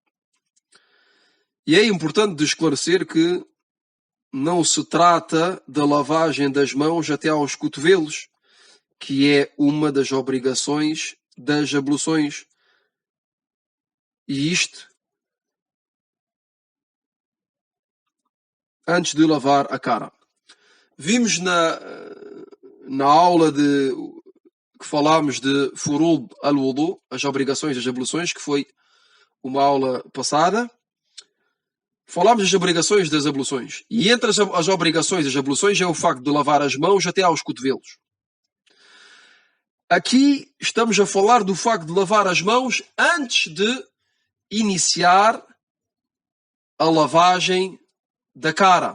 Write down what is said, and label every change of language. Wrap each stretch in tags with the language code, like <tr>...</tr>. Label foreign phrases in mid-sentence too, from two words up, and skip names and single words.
<pt>E é importante de esclarecer que não se trata da lavagem das mãos até aos cotovelos, que é uma das obrigações das abluções. E isto antes de lavar a cara. Vimos na aula que falámos de</pt> <ar>فروض الوضوء,</ar> <pt>as obrigações das abluções, que foi uma aula passada. Falámos das obrigações das abluções. E entre as obrigações das abluções é o facto de lavar as mãos até aos cotovelos. Aqui estamos a falar do facto de lavar as mãos antes de iniciar a lavagem da cara.</pt>